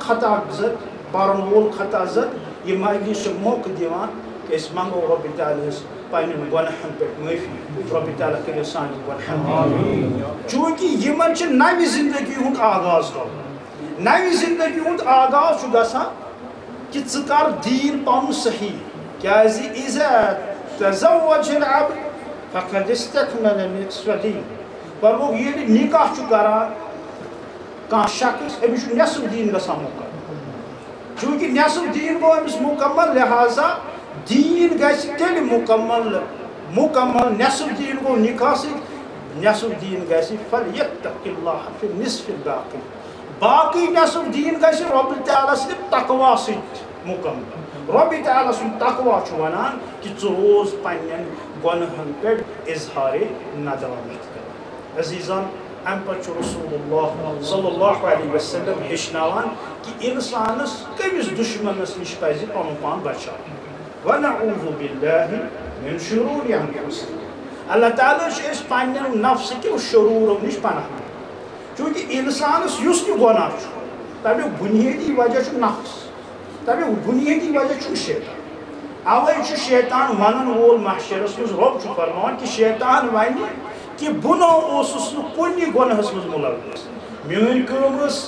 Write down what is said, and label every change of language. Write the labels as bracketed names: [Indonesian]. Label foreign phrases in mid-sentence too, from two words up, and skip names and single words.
[Kashmiri] خطا زد پرن وول خطا زد یہ مجلس چھُ موقعہٕ دِوان کہ أسۍ منگو رۄبِ تعالیٰ ہس پننٮ۪ن گۄناہن پٮ۪ٹھ معٲفی رۄبِ تعالیٰ کٔرِو سانٮ۪ن گۄناہن چوٗنٛکہِ یِمن چھُ نوِ زندگی ہُنٛد آغاز کرُن نوِ زندگی ہُنٛد آغاز چھُ گژھان کہ ژٕ کر دیٖن پنُن صحیح کیازِ [Arabic] اذا تزوج العبد فقد استكمل نصف الدين [Kashmiri] فرموٚو ییٚلہِ نکاح چھُ کران کانٛہہ شخص أمِس چھُ نٮ۪صف دیٖن گژھان مُکمل چوٗنٛکہِ نٮ۪صف دیٖن گوٚو أمِس مُکمل لہذا دیٖن گژھِ تیٚلہِ مُکمل نٮ۪صف دیٖن گوٚو نکاح سۭتۍ نٮ۪صف دیٖن گژھِ [Arabic] فلیتق اللہ فی النصف الباقی [Kashmiri] باقی نٮ۪صف دیٖن گژھِ رۄبِ تعالیٰ سٕنٛدِ تقوا سۭتۍ مُکمل رۄبِ تعالیٰ سُنٛد تقوا چھُ ونان کہ ژٕ روز پننٮ۪ن گۄناہن پٮ۪ٹھ اظہارِ ندامت کران عزیزان امہِ پتہٕ چھُ [Arabic] رسول اللہ صلی اللہ علیہ وسلم [Kashmiri] ہیٚچھناوان کہ انسانس کٔمِس دُشمنس نِش پزِ پنُن پان بچاوُن [Arabic] ونعوذ باللہ من شرور انفسنا [Kashmiri] اللہ تعالیٰ چھِ أسۍ پننٮ۪ن نفسہٕ کیو شروٗرو نِش پناہ منٛگان چوٗنٛکہِ انسانس یُس تہِ گۄناہ چھُ تمیُک بُنیٲدی وجہ چھُ نفس تمیُک بُنیٲدی وجہ چھُ شیطان اوے چھُ شیطان ونن وول محشرس منٛز رۄب چھُ فرماوان کہ شیطان ونہِ کہ بہٕ نہ اوسُس نہٕ کُنہِ گۄناہس منٛز مُلوث میٲنۍ کٲم ٲس